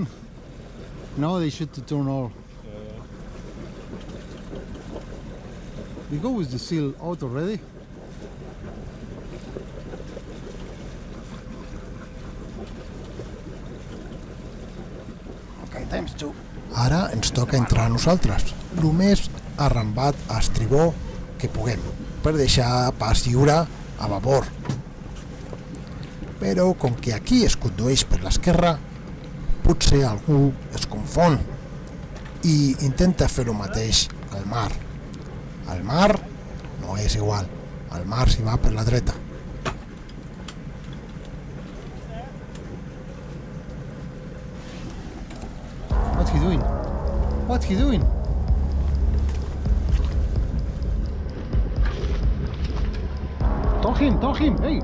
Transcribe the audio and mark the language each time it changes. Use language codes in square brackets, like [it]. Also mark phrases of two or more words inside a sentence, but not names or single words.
[en] Now they should turn all. We go with the seal out already. Okay, times two. [ca] Ara ens toca entrar a nosaltres, el més arrambat a estribó que puguem, per deixar pas lliure a babord. Però com que aquí es condueix per l'esquerra, potser algú es confon i intenta fer el mateix al mar. Al mar no és igual, al mar s'hi va per la dreta. [en] What's he doing? What's he doing? Talk him, hey!